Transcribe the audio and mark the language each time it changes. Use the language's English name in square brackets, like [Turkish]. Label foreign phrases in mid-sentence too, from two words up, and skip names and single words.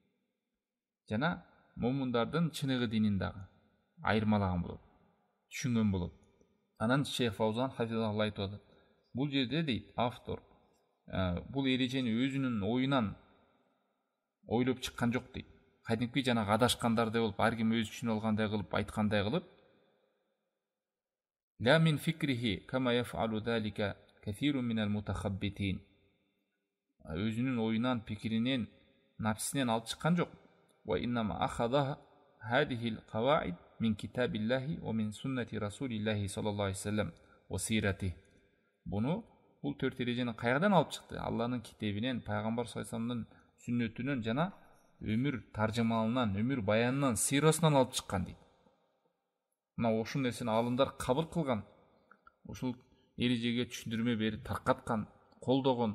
[Kyrgyz] Жана момундардын чыныгы динин дагы айырмалаган болот, түшүнгөн болот. Анан Шейх Фаузан хафизахуллах айтып атат. Бул жерде дейт автор, бул эрежени өзүнүн оюнан ойлоп чыккан жок дейт. Кадимки жанагы адашкандарды болуп, ар ким өзү түшүнүп алгандай кылып, айткандай кылып, [Arabic] لا من فكره كما يفعل ذلك كثيرون من المتخبطين. [Kyrgyz] Өзүнүн оюнан, пикиринен, напсинен алып чыккан жок. [Arabic] وإنما أخذ هذه القواعد من كتاب الله ومن سنة رسول الله صلى الله عليه وسلم وسيرة. [Kyrgyz] Буну бул 4 эрежени кайрадан алып чыкты? Алланын китебинен, пайгамбар [Arabic] صلى الله عليه وسلم [Kyrgyz] сүннөтүнөн жана өмүр таржымалынан, өмүр баянынан, сирасынан алып чыккан дейт. Мына ошол нерсени алымдар кабыл кылган, ушул эрежеге түшүндүрмө берип таркаткан, колдогон.